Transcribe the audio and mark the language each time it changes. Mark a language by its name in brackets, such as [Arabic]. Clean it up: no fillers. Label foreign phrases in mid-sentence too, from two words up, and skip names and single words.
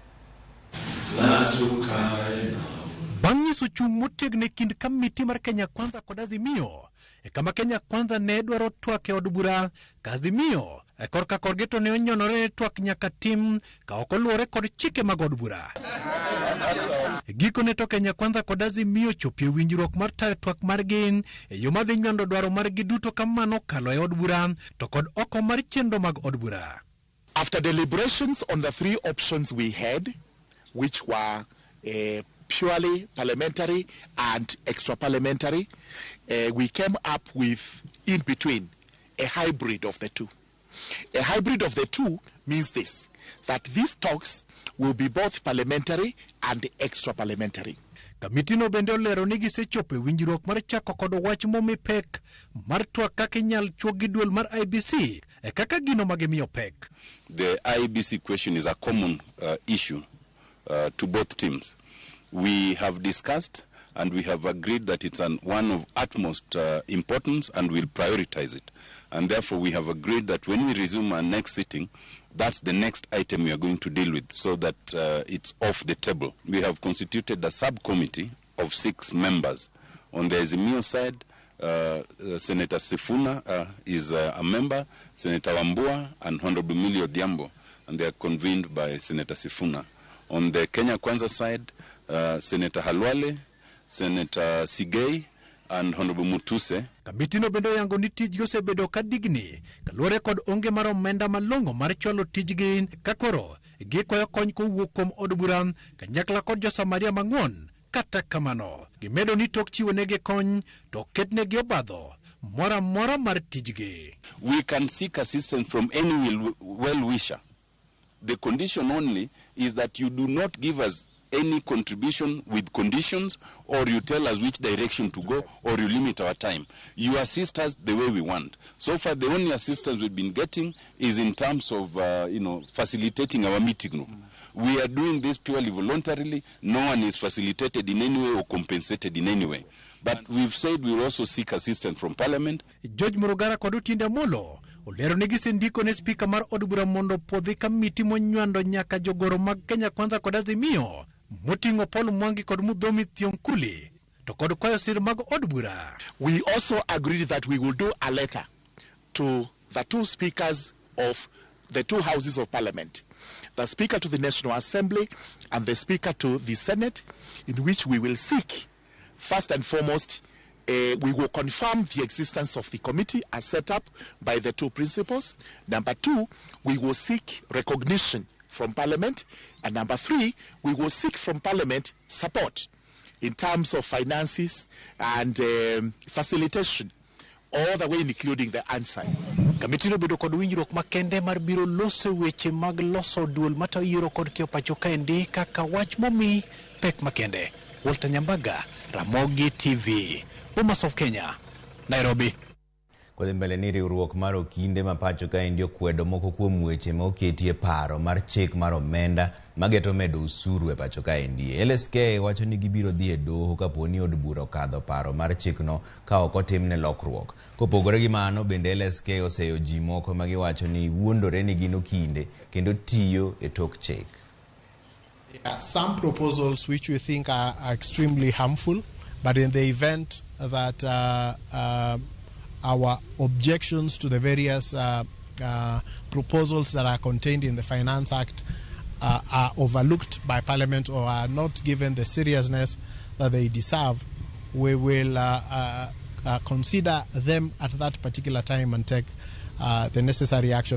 [Luo (Kenya and Tanzania)] Bang' nyiso chung' motegno e kind komiti mar Kenya Kwanza kod Azimio, e kama Kenya Kwanza ne dwaro twak e od bura, ka Azimio e korka korgi to ne onyonore twak nyaka tim ka ok oluwore kod chike mag od bura. Gikone to Kenya Kwanza kod Azimio chopie winjruok mar tayo twak margi e yo madhi nyando dwaro margi duto kamano kalo e od bura to kod oko mar chenro mag od bura. [English] After deliberations on the three options we had, which were purely parliamentary and extra-parliamentary, we came up with, in between, a hybrid of the two. A hybrid of the two means this, that these talks will be both parliamentary and extra-parliamentary. [Luo (Kenya and Tanzania)] Kamiti no bende olero ni gisechopo winjruok mar chako kod wach momi pek mar twak kaka inyal chwo gi duol mar IBC e kaka gino magimiyo pek. [English] The IBC question is a common issue to both teams. We have discussed and we have agreed that it's one of utmost importance and we'll prioritize it. And therefore we have agreed that when we resume our next sitting, that's the next item we are going to deal with so that it's off the table. We have constituted a subcommittee of 6 members. On the Azimio side, Senator Sifuna is a member, Senator Wambua and Honorable Millie Odhiambo, and they are convened by Senator Sifuna. On the Kenya Kwanza side, Senator Halwale, Senator Sigei, and Honorable Mutuse. [Luo (Kenya and Tanzania)] Kamiti no bendo yango ni tijgi osebedo ka digni kaluwore kod onge mar omenda malong'o mar chwalo tijgi kakoro gikwayo kony kowuok kuom od bura kanyakla kod josamaria mang'won. Kata kamano gimedo ni tok chiwo negi kony to ketnegi obadho mora mora mar tijgi. [English] We can seek assistance from any well-wisher. The condition only is that you do not give us any contribution with conditions, or you tell us which direction to go, or you limit our time. You assist us the way we want. So far, the only assistance we've been getting is in terms of, facilitating our meeting room. We are doing this purely voluntarily. No one is facilitated in any way or compensated in any way. But we've said we'll also seek assistance from Parliament. [Luo (Kenya and Tanzania)] George Murugara kod Tiende Amolo olero ni gisendiko ne spika mar od bura mondo podhi kamiti monywando nyaka jogoro mag Kenya Kwanza kod Azimio moting'o Paul Mwangi kod Mudhomi Thionkuli to kod kwayo sir mag od bura. [English] We also agreed that we will do a letter to the two speakers of the two houses of parliament, the Speaker to the National Assembly and the Speaker to the Senate, in which we will seek, first and foremost, we will confirm the existence of the committee as set up by the two principals. Number two, we will seek recognition from Parliament. And number three, we will seek from Parliament support in terms of finances and facilitation, all the way including the answer. [Luo (Kenya and Tanzania)] Kamiti no bedo kod winjruok makende mar biro loso weche mag loso duol matayiero kod kio pacho kaendi kaka wach momi pek makende. Walter Nyambaga, Ramogi TV, Bomas of Kenya, Nairobi. Kodhi mbele ni riwruok mar okinde ma pacho kaendi okwedo moko kuom weche ma oketie paro mar chik mar omenda mageto medo usuru e pacho kaendi. LSK wacho ni gibiro dhi e doho kaponi od bura okadho paro mar chikno ka ok otimne lokruok. Kopogore gi mano, bende LSK oseyo ji moko ma giwacho ni wuondore ni gin okinde kendo tiyo e tok chik. [English] Some proposals which we think are extremely harmful, but in the event that our objections to the various proposals that are contained in the Finance Act are overlooked by Parliament or are not given the seriousness that they deserve, we will consider them at that particular time and take the necessary action.